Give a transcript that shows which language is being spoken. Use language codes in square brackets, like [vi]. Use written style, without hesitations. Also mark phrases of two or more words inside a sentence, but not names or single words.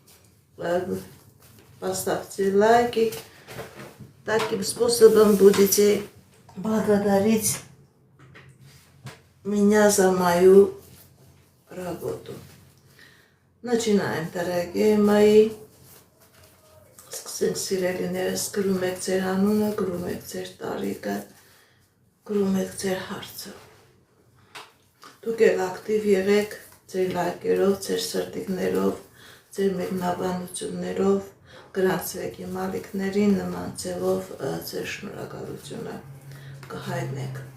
[ru] Поставьте лайки. Таким способом будете благодарить меня за мою работу. Начинаем, дорогие мои. [hy] Սկսենք սիրելիներս, գրում եք ձեր անունը, գրում եք ձեր տարիքը, գրում եք ձեր հարցը։ Դուք էլ ակտիվ եղեք ձեր լայքերով, ձեր սրտիկներով, ձեր մեկնաբանություններով, գրանցվեք իմ ալիքներին, նման ձևով ձեր շնորհակալությունը կհայտնեք։